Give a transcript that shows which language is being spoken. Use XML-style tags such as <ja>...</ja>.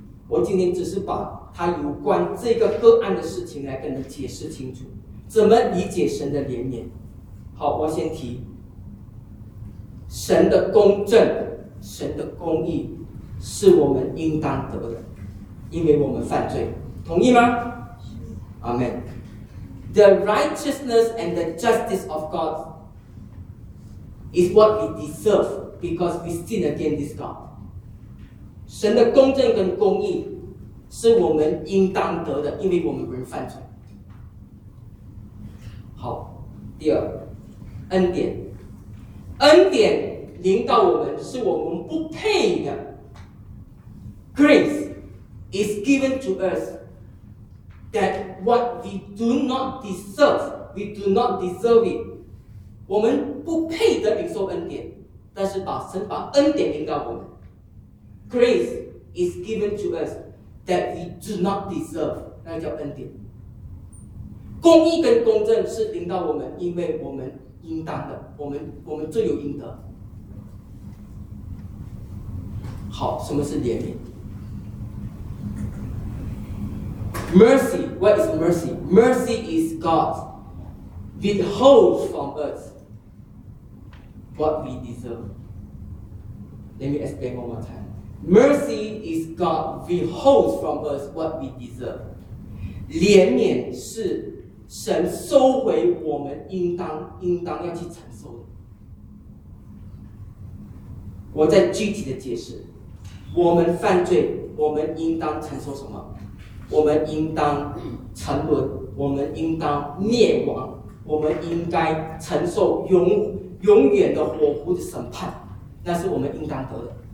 <zh>我今天只是把它有关这个个案的事情来跟你解释清楚，怎么理解神的怜悯。好，我先提神的公正，神的公义是我们应当得的，因为我们犯罪，同意吗？阿们。</zh> <en>The righteousness and the justice of GodIs what we deserve because we sin against this God.</en> <zh>神的公正跟公义是我们应当得的，因为我们人犯罪。好，第二，恩典，恩典临到我们是我们不配的。</zh> <en>Grace is given to us that what we do not deserve, we do not deserve it.</en> <zh>我们不配得领受恩典，但是把神把恩典领到我们。</zh> <en>Grace is given to us that we do not deserve,</en> <zh>那叫恩典。公义跟公正是领到我们，因为我们应当的，我们罪有应得。好，什么是怜悯 ？</zh> <en>Mercy, what is mercy? Mercy is God withholds from us. What we deserve. Let me explain one more time. Mercy is God withholds from us what we deserve.</en> <zh>怜悯是神收回我们应当要去承受的。我再具体的解释，我们犯罪，我们应当承受什么？我们应当沉沦，我们应当灭亡，我们应该承受永远的火湖的审判，那是我们应当得的。</zh>